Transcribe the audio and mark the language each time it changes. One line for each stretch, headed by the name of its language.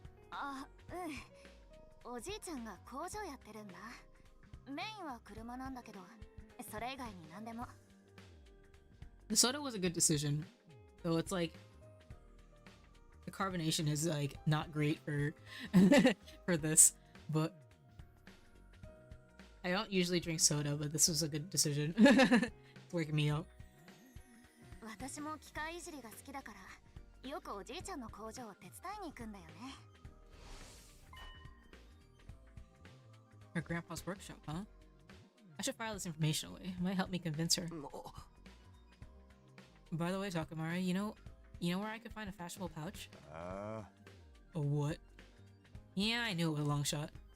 Japanese: あ、うん。おじいちゃんが工場やってるんだ。メインは車なんだけど、それ以外に何でも。
English: The soda was a good decision, though it's like the carbonation is like not great for for this, but I don't usually drink soda, but this was a good decision. It's working me out.
Japanese: 私も機械いじりが好きだから、よくおじいちゃんの工場を手伝いに行くんだよね。
English: Her grandpa's workshop, huh? I should file this information away. It might help me convince her. By the way, Takamari, you know where I could find a fashionable pouch? A what? Yeah, I knew it was a long shot.